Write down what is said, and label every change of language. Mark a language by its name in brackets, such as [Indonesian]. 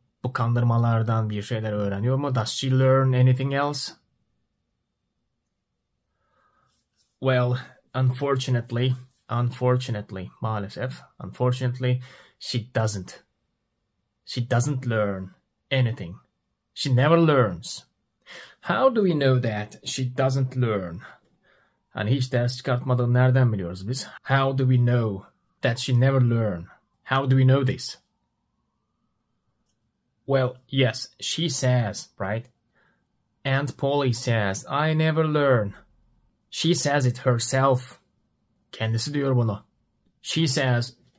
[Turkish] Bu kandırmalardan bir şeyler öğreniyor mu? [English] Does she learn anything else? Well, unfortunately, maalesef, unfortunately, she doesn't. She doesn't learn anything. She never learns. How do we know that she doesn't learn? [Turkish] Hani hiç ders çıkartmadığını nereden biliyoruz biz? [English] How do we know that she never learn? How do we know this? Well, yes, she says, right? Aunt Polly says, I never learn. She says it herself. [Turkish] Kendisi diyor bunu. [English] She says,